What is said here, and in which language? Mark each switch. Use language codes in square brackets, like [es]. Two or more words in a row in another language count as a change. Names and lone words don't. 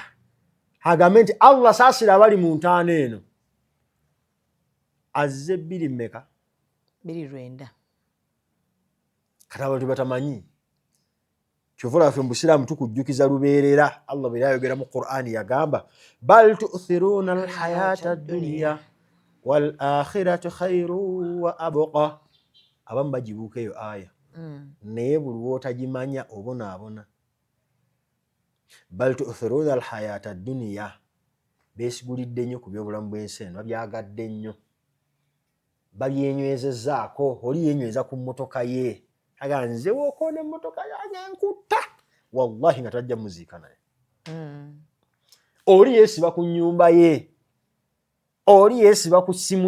[lg] Agambe nti Allah saasira abali mu ntaana eno. Azze 2 mmeka? 2-9. Kati abantu batamanyi. Kyovula ffe mu Busiraamu tukujjukiza lubeerera. Allah bwe yayogera mu Qur'ani yagamba [ar] بل تؤثرون الحياة الدنيا والآخرة خير وأبقى. [lg] Abamu bagibuuka eyo aya. Naye buli lw'otagimanya obonaabona. [ar] بل تؤثرون الحياة الدنيا. [lg] Beesigulidde nnyo ku byobulamu bw'ensi eno babyagadde nnyo. babyenywezezaako oli yenyweza ku mmotoka ye aga nze wokoona emmotoka yange nkutta wallahi nga tajja muziika naye oli yeesiba ku nnyumba ye oli yeesiba ku ssimu